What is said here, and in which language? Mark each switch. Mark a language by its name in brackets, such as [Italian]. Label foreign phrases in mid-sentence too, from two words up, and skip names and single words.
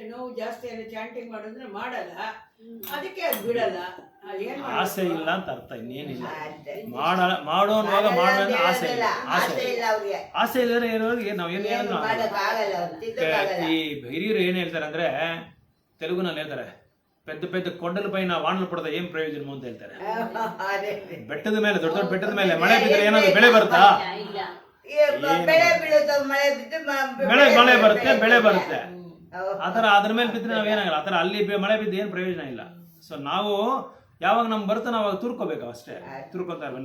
[Kannada] ನೋವು ಜಾಸ್ತಿ ಅಲ್ಲಿ ಚಾಂಟಿಂಗ್ ಮಾಡಿದ್ರೆ ಮಾಡಲ್ಲ, ಅದಕ್ಕೆ ಅದು ಬಿಡಲ್ಲ. ಆಸೆ ಇಲ್ಲ ಅಂತ ಅರ್ಥ, ಇನ್ನೇನಿಲ್ಲ. ಮಾಡೋನ್ವಾಗ ಮಾಡೋಣ ಆಸೆ ಇಲ್ಲ. ಆಸೆ ಇಲ್ಲದ್ರೆ ಇರೋರಿಗೆ ನಾವು ಏನು ಈ ಹಿರಿಯರು ಏನ್ ಹೇಳ್ತಾರೆ ಅಂದ್ರೆ, ತೆಲುಗುನಲ್ಲಿ ಹೇಳ್ತಾರೆ, [Telugu] పెద్ద పెద్ద కొండల పైన వానలు పడతా ఏం ప్రయోజనము [Kannada] ಅಂತ ಹೇಳ್ತಾರೆ. ಬೆಟ್ಟದ ಮೇಲೆ, ದೊಡ್ಡ ದೊಡ್ಡ ಬೆಟ್ಟದ ಮೇಲೆ ಮಳೆ ಬಿದ್ದರೆ ಏನಾದ್ರು ಬೆಳೆ ಬರುತ್ತಾ? ಮಳೆ ಬರುತ್ತೆ, ಬೆಳೆ ಬರುತ್ತೆ. ಆತರ ಅದ್ರ ಮೇಲೆ ಬಿದ್ದರೆ ನಾವೇನಾಗಲ್ಲ. ಆತರ ಅಲ್ಲಿ ಮಳೆ ಬಿದ್ದು ಏನ್ ಪ್ರಯೋಜನ ಇಲ್ಲ. ಸೊ ನಾವು ಯಾವಾಗ ನಮ್ಗೆ ಬರುತ್ತೆ ಅವಾಗ ತುರ್ಕೋಬೇಕು ಅಷ್ಟೇ, ತುರ್ಕೊಂತ ಇರ್ಬೇಕು.